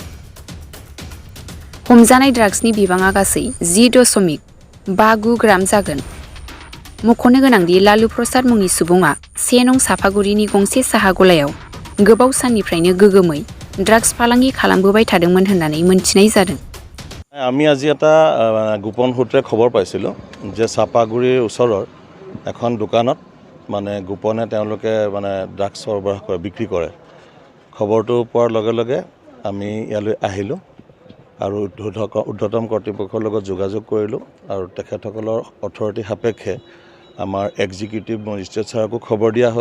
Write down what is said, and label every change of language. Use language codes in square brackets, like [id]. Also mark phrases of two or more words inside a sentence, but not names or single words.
[brx] हमजानाय ड्राग्सनि बिबाङा गासै 10.59 ग्राम जागोन। मख'नो गोनांदि लालु प्रसाद मुंनि सुबुङा 1 नं साफागुरिनि गंसे साहा गलायाव गोबाव साननिफ्रायनो गोगोमै ड्राग्स फालांगि खालामबोबाय थादोंमोन होननानै मोनथिनाय जादों। [as] আমি আজি এটা গোপন সূত্ৰে খবৰ পাইছিলোঁ যে চাপাগুৰিৰ ওচৰৰ এখন দোকানত গোপনে তেওঁলোকে ড্ৰাগছ সৰবৰাহ কৰে, বিক্ৰী কৰে। খবৰটো পোৱাৰ লগে লগে আমি ইয়ালৈ আহিলোঁ আৰু ঊৰ্ধ্বতম কৰ্তৃপক্ষৰ লগত যোগাযোগ কৰিলোঁ আৰু তেখেতসকলৰ অথৰিটি সাপেক্ষে আমাৰ এক্সিকিউটিভ মেজিষ্ট্ৰেট ছাৰকো খবৰ দিয়া হ'ল।